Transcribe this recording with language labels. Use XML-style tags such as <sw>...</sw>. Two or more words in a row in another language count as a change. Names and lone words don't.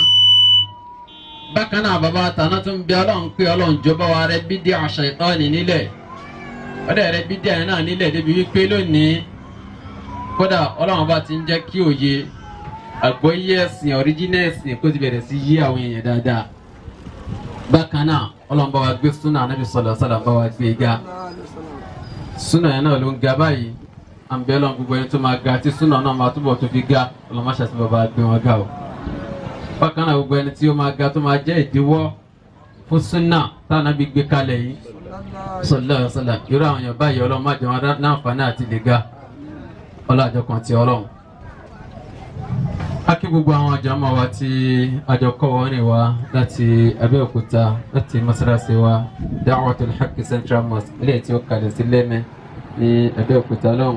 <yo>Bákan náà bàbá àtàná tún ń bẹ Ọlọ́run pé Ọlọ́run jọba wa rẹ bídíà àṣàìtánì nílẹ̀ ọ̀dẹ̀ rẹ bídíà yẹn náà nílẹ̀ débi wípé lónìí kódà Ọlọ́run bá ti ń jẹ́ kí òye àgbọ́yé ẹ̀sìn ọ̀ríjínà ẹ̀sìn kó ti bẹ̀rẹ̀ sí yí àwọn èèyàn dáadáa. Bákan náà Ọlọ́run bá wa gbé súnà Ànábì</yo> <ar>صلى الله عليه وسلم</ar> <yo>bá wa gbé ga. Súnà yẹn náà ló ń ga báyìí àǹbẹ̀ Ọlọ́run gbogbo ẹni tó máa ga tí súnà náà máa túbọ̀ tó fi ga Ọlọ́run má ṣàtì bàbá gbé wọn ga o. Bákan náà gbogbo ẹni tí ó máa ga tó máa jẹ́ ìdíwọ́ fún súnà táwọn Ànábì gbé kalẹ̀ yìí</yo> <ar>صلى الله عليه وسلم</ar> <yo>irú àwọn èèyàn báyìí Ọlọ́run má jẹ́ wọn láǹfààní àti lè ga ọlọ́àjọ kan ti Ọlọ́run. A kí gbogbo àwọn àjàmọ́ wa tí àjọkọ́ wọn rìn wá láti Abẹ́òkúta láti mọ́sálásí wa Da'watul Haqq Central Mosque ilé tí ó kalẹ̀ sí Lẹ́mẹ̀ ní Abẹ́òkúta lọ́hùn.</yo>